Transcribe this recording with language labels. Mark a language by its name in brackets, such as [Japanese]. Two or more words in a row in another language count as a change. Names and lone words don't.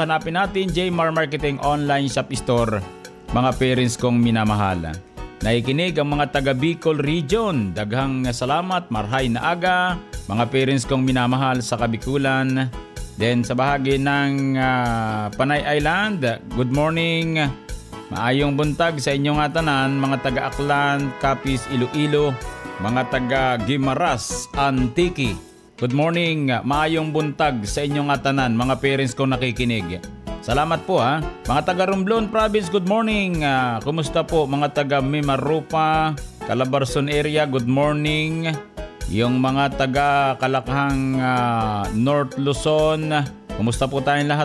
[Filipino] Hanapin natin Jmar Marketing Online Shop Store. Mga parents kong minamahal, nakikinig ang mga taga Bicol Region. [Cebuano] Daghang salamat, [Bikol] marhay na aga. [Filipino] Mga parents kong minamahal sa Kabikulan. Then sa bahagi ng Panay Island, [English] good morning. [Cebuano] Maayong buntag sa inyong tanan, mga taga Aklan, Capiz, Iloilo, mga taga Guimaras, Antique. [English] Good morning, [Cebuano] maayong buntag sa inyong tanan, [Filipino] mga parents ko nakikinig. Salamat po Mga taga Romblon Province, [English] good morning. [Filipino] Kumusta po mga taga Mimarupa, Calabarzon area, [English] good morning. [Filipino] Yung mga taga Kalakhang North Luzon, kumusta po tayong lahat?